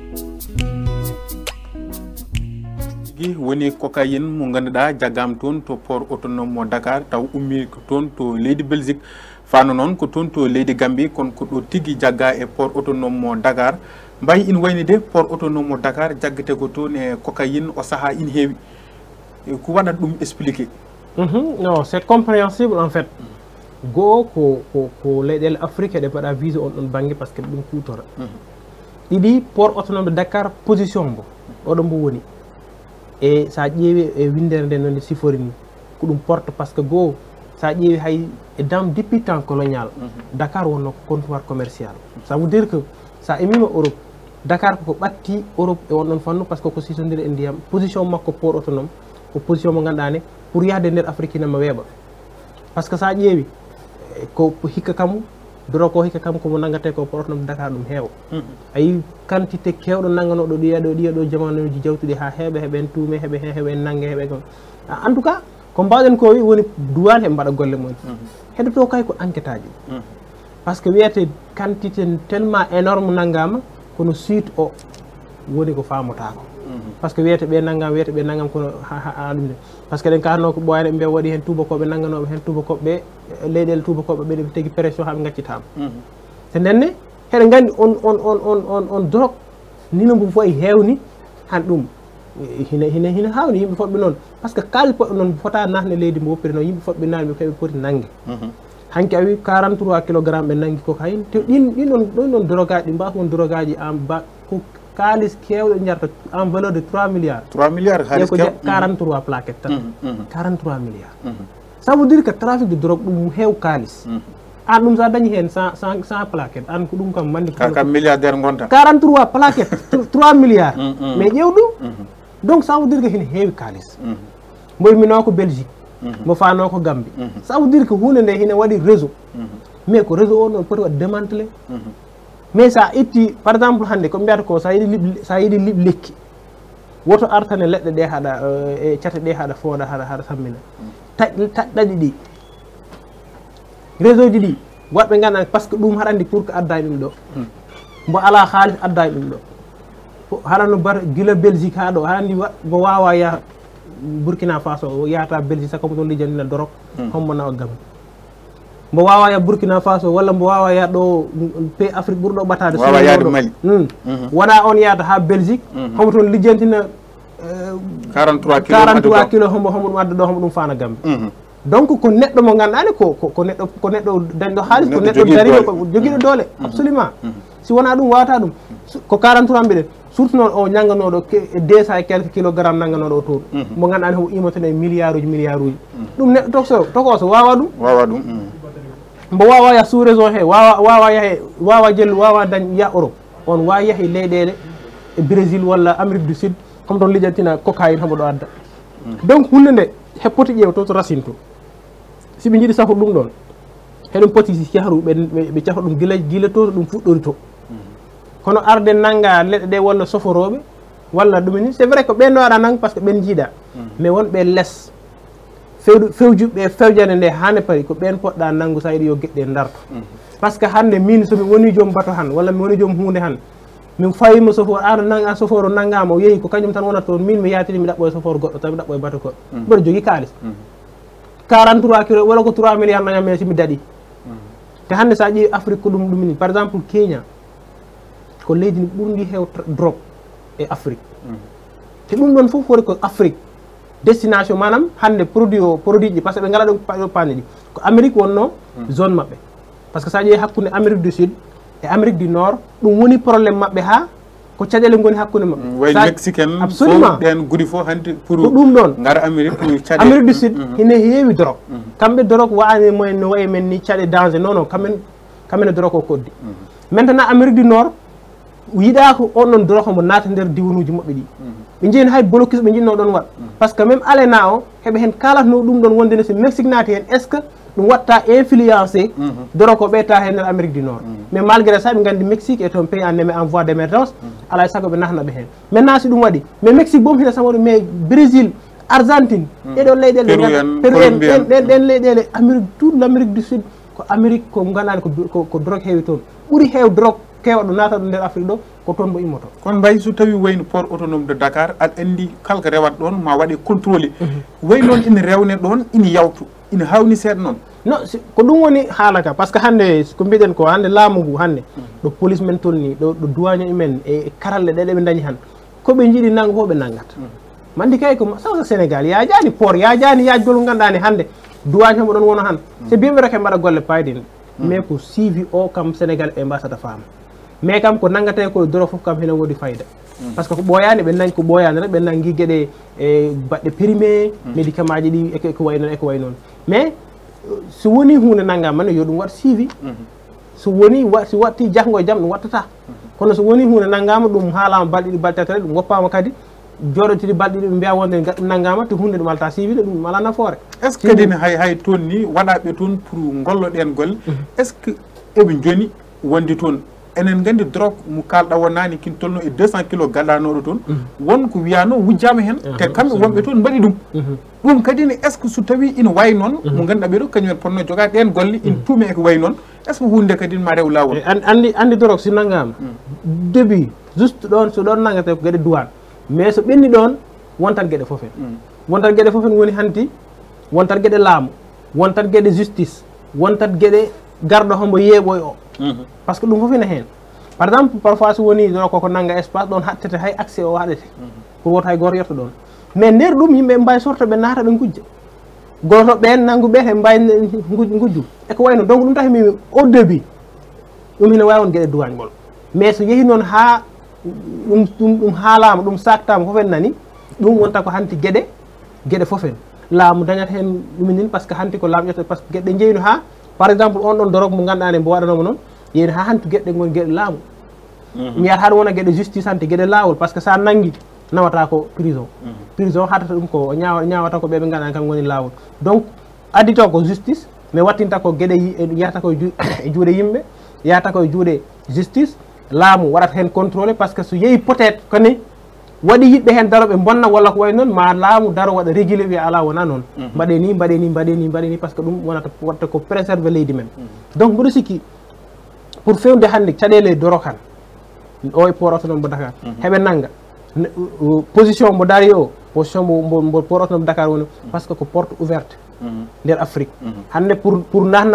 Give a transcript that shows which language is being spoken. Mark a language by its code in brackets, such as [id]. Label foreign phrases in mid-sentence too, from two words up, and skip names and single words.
[ff] woni cocaïne mo ganduɗa jaggam toon to [fr] port autonome [ff] mo Dakar taw ummi ko toon to leydi Belgique fano noon ko toon to leydi Gambie kon ko ɗo tigui jagga e [fr] port autonome [ff] mo Dakar mbayi in wayni [fr] de port autonome [ff] mo Dakar jaggate ko toon e cocaïne o saaha in heewi ko waɗat ɗum expliquer. [fr] Non, c'est compréhensible en fait. [ff] Go ko leyɗele Afrique ɗe mbaɗa vise on ɗon banggue [fr] par ce que [ff] ɗum kutora ɗiɗi [fr] port autonome de Dakar position [ff] mbo oɗo mbo woni e sa ƴeewi e windere nde nonde sifori ni ko ɗum [fr] porte par ce que [ff] goo sa ƴeewi hay e [fr] dans depuis temps colonial Dakar [ff] wonno ko [fr] comptoir commercial ça veut dire que [ff] sa emima Europe Dakar ko ɓatti Europe e on ɗon fannu [fr] par ce que [ff] ko sisodire e ndiyam position makko [fr] port autonome [ff] ko position mo ganduɗa ne pour yahde nder Afrique nama weeɓa [fr] par ce que [ff] sa ƴeewi ko hikka kam doro ko hikka kam komo nangate ko port autonome Dakar ɗum heewa ayi quantité kewɗo nanganoɗo ɗiyaɗo jamanuji jawtuɗi ha heɓen tuume heɓe nangge heɓe kon [fr] en tout cas [ff] ko mbawɗen ko wi woni douane heɓe mbaɗa golle mumen heɗoto kay ko enquête aji [fr] par ce que [ff] wiyete [fr] quantité tellement énorme [ff] nangama kono suite o woni ko famotako [fr] par ce que [ff] wiyete ɓe naggam kono ha ɗum de [fr] par ce que [ff] ɗen kalno ko ɓoyane ɓe waɗi hen tubakoɓe nangganoɓe hen tubakoɓe leyɗele tubakoɓe ɓe tegi pression haɓe gaccitama te ndenne heɗe gandi on drogue nino mbo fof e hewni han ɗum hina hawni yimɓe foɓɓe noon [fr] par ce que [ff] kaali poɗɗo noon fota natne leydi mbo woppiri noon yimɓe foɓɓe nani ɓe keɓe poti nangge hanki a wi 43 kilogramme ɓe nanggi cocaïne te ɗin drogue aji ɗi mbasa won drogue aji [fr] en bas [ff] ko kalis kewɗo jarta [fr] en valeur de 3 milliards [ff] 3 milliards halis ko 43 plaquettes tan 43 milliards [fr] ça veut dire que trafic de drogue [ff] ɗum heew kalis an ɗum sa dañi hen 100 plaquettes an ko ɗum kam mandi kam milliardaire gonta 43 plaquettes 3 [fr] milliards mais [ff] ƴeew ɗum [fr] donc ça veut dire que [ff] hene heewi kalis mbo yimino ko Belgique mo fano ko Gambie [fr] ça veut dire que [ff] hunde nde hine waɗi [fr] réseau mais [ff] ko réseau o noon poti waɗ [fr] démantelé mais [ff] sa itti [fr] par exemple [ff] hande ko mbiyata ko sa yiɗi liɓ lekki woto artane leɗɗe ɗe haɗa e cate ɗe haɗa fooɗa haɗa sammina taɗɗaɗi ɗi réseau ji ɗi waɗɓe gandan [fr] par ce que [ff] ɗum haɗandi [fr] pour que [ff] addani ɗum ɗo mbo ala haalis addani ɗum ɗo haɗano bar guila Belgique ha ɗo haɗandi mo wawa yaha Burkina Faso yahata Belgique sako mo toon lijjanina dorog hommo nawa Gambie mbo wawa ya Burkina Faso walla mbo wawa ya ɗo pays Afrique ɓurɗo ɓatade wawa yaade Mali wona on yahata ha Belgique homo toon lijjantina 43 kilo hombo ɗum adda ɗo hombo ɗum fana Gambi donc ko neɗɗo mo ganduɗani ko neɗɗo dañɗo haalis ko neɗɗo dariɗo ko joguiɗo doole absolument si wona ɗum wawata ɗum ko 43 mbiɗen surtout noon o ñagganoɗo 200 [fr] et quelques kilogramme [ff] nagganoɗo o toon mo ganduɗani homo imotene milliard uji ɗum neɗɗo tokoso wawa ɗum mbo wawa yah [fr] sous région [ff] he wawa jellu wawa dañ ya Europe on wawa yaahi leyɗele e Brésil walla Amérique du Sud comme ɗon lijantina cocaïne homo ɗo adda donc hunde nde heppoti ƴeew to racine to si ɓe jiiɗi safo ɗum ɗon heɗum poti cahru ɓe caha ɗum gila to ɗum fuɗɗori to kono arde nanga leɗɗe ɗe walla soforoɓe walla ɗumini [fr] c'est vrai [ff] ko ɓen no aɗa nang [fr] par ce que [ff] ɓen jiiɗa mais wonɓe less fewjuɓe fewjande nde hande paari ko ɓen poɗɗa nanggu sa yiɗi yo gueɗɗe darto [fr] par ce que [ff] hande min somi woni joom bato han walla mi woni joom hunde han min fawima sofor aɗa soforo naggama o yeehi ko kañum tan wonata toon min mi yatiri mi ɗaɓɓo e soforo goɗɗo tawi ɗaɓɓo e bato goɗɗo mboɗo jogui kalis 43 kilo walla ko 3 milliards nañam mais simi daɗi te hande sa ƴeewi Afrique ko ɗum ɗumini [fr] par exemple [ff] Kenya ko leydi ndi ɓurdi hew drogue e Afrique te ɗum ɗon fof woni ko Afrique destination manam hande produit ji [fr] par ce que [ff] ɓe ngala ɗum pañe ɗi ko Amérique wonno zone mabɓe [fr] par ce que [ff] sa ƴeewi hakkude Amérique du Sud e Amérique du Nord ɗum woni probléme mabɓe ha ko caɗele goni hakkude mabɓe way mexicaine absolument ɗen guri fof hande pour ɗum ɗon gara Amérique pour caɗe Amérique du Sud ine heewi drogue kamɓe drogue wani moyen no wayi men ni caɗe danger non kamɓene drogue o koddi maintenant Amérique du Nord yiɗa ko on ɗon drogue mo naata nder diwanuji maɓɓe ɗi ɓe jeeni hay blocus ɓe jinno ɗon waɗ [fr] par ce que même [ff] alena o heɓe hen kalatno ɗum ɗon wondene so Mexique naati hen [fr] est ce que [ff] ɗum watta influencé drogue ko ɓeyta hen nder Amérique du Nord [fr] mais malgré ça [ff] ɓe gandi [fr] Mexique est un pays en voie d' émergence [ff] alay saago ɓe nahnaɓe hen maintenant si ɗum waɗi mais Mexique boom hina samoɗo mais Brésil Argentine ɗeɗon leyɗele ɗen leyɗele Amérique [fr] toute l' Amérique du Sud [ff] ko Amérique ko ganduɗani ko drogue heewi toon ɓuuri heew drogue kewa ɗo nata ɗo nder Afrique ɗo ko toon mo immoto kono mbay so tawi wayno [fr] port autonome de Dakar [ff] aɗa andi kalko rewat ɗon ma waɗe contrôlé way noon ina rewne ɗon ina yawtu ina hawni seeɗa noon non ko ɗum woni haala ka [fr] par ce que [ff] hande ko mbiɗen ko hande laamu ngu hande ɗo police men tolni ɗo douane men e karalle ɗeɗe ɓe dañi han koɓe jiiɗi nanggo fof ɓe nanggata mandi kay ko sawsa Sénégal yajani port yajani yajgol ngo ganduɗani hande douane hemo ɗon wono han [fr] c'est bien vrai que [ff] mbaɗa golle payɗe mais ko suivi o kam Sénégal ɓe mbasata faama mais kam ko nanggate ko doro fof kam hene woodi fayida [fr] par ce que [ff] ko ɓooyani ɓe dañi ko ɓooyani rek ɓe nangui gueɗe e baɗɗe [fr] périmé médicament [ff] ji ɗi eko way noon mais so woni hunde nanggama yo ɗum wat suivi so woni si watti jahgo e jaam ɗum wattata kono so woni hunde nanggama ɗum haalama balɗe ɗiɗi balɗe tati ɗum goppama kadi joɗotiri balɗe ɗiɗi mbiya wonde ɗum nanggama to hunde ɗum alta suivi ɗe ɗum ala nafoore [fr] est ce que [ff] kadi hay toon ni waɗaɓe toon pour golloɗen golle [fr] est ce que [ff] eɓe joni wondi toon enen gandi drogue mo kalɗa wonnani kin tolno e 200 kilo gaɗanoɗo toon wonko wiyano wujjama hen te kamɓe wonɓe toon mbaɗi ɗum kadi ne [fr] est ce que [ff] so tawi ina wayi noon mo ganduɗa ɓeɗo kañumen ponno jogade ɗen golle ina tuumi eko wayi noon est ce que hunde kadi ma rew lawol andi drogue so nanggama [fr] début juste [ff] ɗon so ɗon nanggate ko gueɗe douane mais so ɓenni ɗon wontat gueɗe foof en wontat gueɗe foof en woni hanti wontat gueɗe laamu wontat gueɗe justice wontat gueɗe garɗo hombo yeeɓoy o [fr] par ce que [ff] ɗum fof ina hen [fr] par exemple parfois [ff] so woni ɗo koko nangga espace ɗon hattete hay accès o haɗete pour woto hay goto yetto ɗon mais nder ɗum yimɓe mbawi sorto ɓe naata ɓe gujja goto ɓen nangguɓe he mbawi gujju eko wayno donc ɗum tahi mi [fr] au début [ff] ɗum hina wawi won gueɗe douane ngol mais so yeehi noon ha ɗum haalama ɗum saktama fof en nani ɗum wonta ko hanti gueɗe fof en laamu dañata hen ɗuminin [fr] par ce que [ff] hanti ko laamu ƴetta [fr] par ce que [ff] gueɗe jeyno ha [fr] par exemple [ff] on ɗon dorog mo ganduɗani mbo waɗanoma noon yeyno ha hanti gueɗe goni gueɗe laamu mi yiyata haɗum wona gueɗe justice hanti gueɗe lawol [fr] par ce que [ff] sa nanggui nawata ko prison hattata ɗum ko ñawata ko ɓeɓe ganduɗani kam goni lawol donc addito ko justice mais wattinta ko gueɗe yahata ko e juuɗe yimɓe yahata ko e juuɗe justice laamu waɗata hen [fr] contrôlé par ce que [ff] so yeehi [fr] peut être [ff] koni waɗi yiɗɓe hen daroɓe bonna walla ko way noon ma laamu daro waɗa régulé wiya ala wona noon mbaɗe ni [fr] par ce que [ff] ɗum wonata watta ko préservé leydi men donc mboɗo sikki pour fewde hannde caɗele dorok han o e [fr] port autonome [ff] mo Dakar heɓe nangga position mo dari o position mo [fr] port autonome Dakar [ff] woni [fr] par ce que [ff] ko [fr] porte ouverte [ff] nder Afrique hande pour nahna